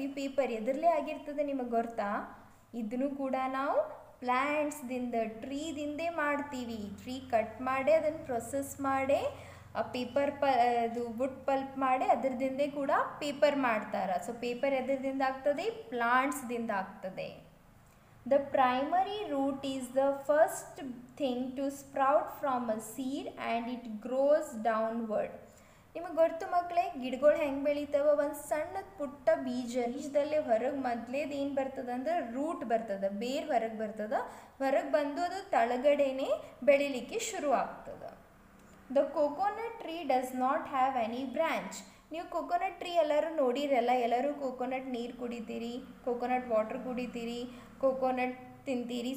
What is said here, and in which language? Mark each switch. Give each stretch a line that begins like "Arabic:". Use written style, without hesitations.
Kannada: ಈ ಪೇಪರ್ ಎದರಲ್ಲೇ ಆಗಿರ್ತದೆ ನಿಮಗೆ ಗೊತ್ತಾ? ಇದನ್ನು ಕೂಡ ನಾವು ಪ್ಲ್ಯಾಂಟ್ಸ್ದಿಂದ, ಟ್ರೀದಿಂದೇ ಮಾಡ್ತೀವಿ. ಟ್ರೀ ಕಟ್ ಮಾಡಿ ಅದನ್ನು ಪ್ರೊಸೆಸ್ ಮಾಡಿ ಪೇಪರ್ ಅದು ವುಡ್ ಪಲ್ಪ್ ಮಾಡಿ ಅದರದಿಂದೇ ಕೂಡ ಪೇಪರ್ ಮಾಡ್ತಾರೆ. ಸೊ ಪೇಪರ್ ಎದರದಿಂದ ಆಗ್ತದೆ? ಪ್ಲಾಂಟ್ಸ್ದಿಂದ ಆಗ್ತದೆ.
English: The primary root is the first thing to sprout from a seed and it grows downward.
Kannada: ನಿಮಗೆ ಗೊತ್ತು ಮಕ್ಕಳೇ, ಗಿಡಗಳು ಹೆಂಗೆ ಬೆಳಿತಾವ? ಒಂದು ಸಣ್ಣ ಪುಟ್ಟ ಬೀಜದಲ್ಲೇ ಹೊರಗೆ ಮೊದಲೇದು ಏನು ಬರ್ತದೆ ಅಂದ್ರೆ ರೂಟ್ ಬರ್ತದೆ, ಬೇರ್ ಹೊರಗೆ ಬರ್ತದೆ. ಹೊರಗೆ ಬಂದು ಅದು ತಳಗಡೆನೇ ಬೆಳಿಲಿಕ್ಕೆ ಶುರು ಆಗ್ತದೆ.
English: The coconut tree does not have any branch.
Kannada: ನೀವು ಕೋಕೋನಟ್ ಟ್ರೀ ಎಲ್ಲರೂ ನೋಡಿರಲ್ಲ, ಎಲ್ಲರೂ ಕೋಕೋನಟ್ ನೀರು ಕುಡಿತೀರಿ, ಕೋಕೋನಟ್ ವಾಟರ್ ಕುಡಿತೀರಿ, ಕೋಕೋನಟ್ ತಿಂತೀರಿ.